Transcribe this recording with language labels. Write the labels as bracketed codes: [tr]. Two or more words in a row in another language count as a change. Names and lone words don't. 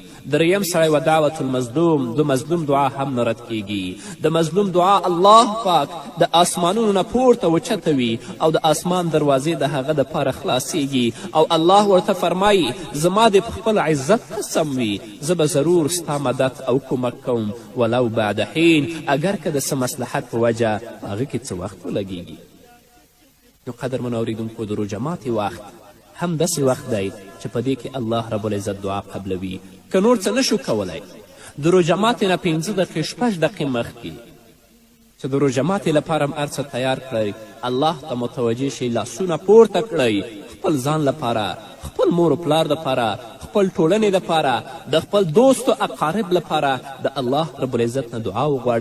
[ps] 3یم سړی و [ar] دعوت المظلوم، [ps] د مظلوم دعا هم نه رد کیږي. د مظلوم دعا الله پاک د آسمانونو نه پورته وچتوي او د آسمان دروازې د هغه دپاره خلاصیږي او الله ورته فرمایي زما دې په خپل عزت قسم وي زه به ضرور ستا مدد او کمک کوم [ar] ولو بعد حین، [ps] اگر که د څه مصلحت په وجه په هغه کې څه وخت ولګیږي. نو قدرمنو اورېدونکو د روژه ماتې وخت هم داسې وخت دی چې په دې کې [ar] الله رب العزت [ps] دعا قبلوي. که نور څه نشو کولی د روژه ماتې نه 5 دقیقې 6 دقیقې مخکې چې د روژه ماتې لپاره هم هر څه تیار کړئ، الله ته متوجه شئ، لاسونه پورته کړئ، خپل ځان لپاره، خپل مور و پلار دپاره، خپل ټولنې دپاره، د خپل دوست و اقارب لپاره د [ar] الله رب العزت [ps] نه دعا وغواړئ.